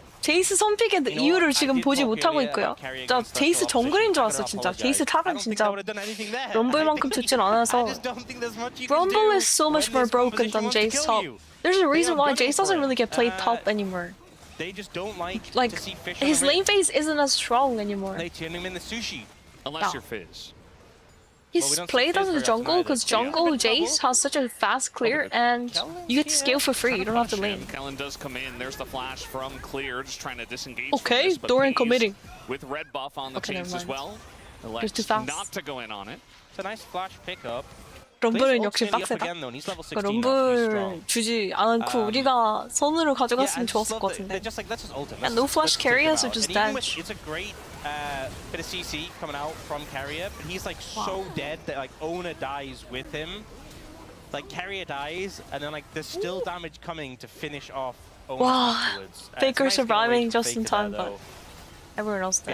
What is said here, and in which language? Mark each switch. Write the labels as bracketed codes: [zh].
[ko] 제이스 선픽의 이유를 지금 보지 못하고 있고요. 나 제이스 정글인 줄 알았어 진짜. 제이스 탑은 진짜 럼블만큼 좋진 않아서. [en] Rumble is so much more broken than Jace top. There's a reason why Jace doesn't really get played top anymore. They just don't like to see fish his lane phase isn't as strong anymore. They turn him in the sushi. Unless you're Fizz. He's played as a jungle because jungle Jace has such a fast clear and you get to scale for free. You don't have to lane. Kellen does come in. There's the flash from Clear, just trying to disengage. Okay, Doran committing. With red buff on the chase as well. He's too fast. Not to go in on it. It's a nice flash pickup. [ko] 럼블은 역시 빡세다. 럼블 주지 않고 우리가 선으로 가져갔으면 좋았을 것 같은데. [en] And no flash KERIA, so just dash. It's a great bit of CC coming out from KERIA, but he's like so dead that like Ona dies with him. Like KERIA dies, and then like there's still damage coming to finish off Ona afterwards. Faker surviving just in time, but everyone else dead.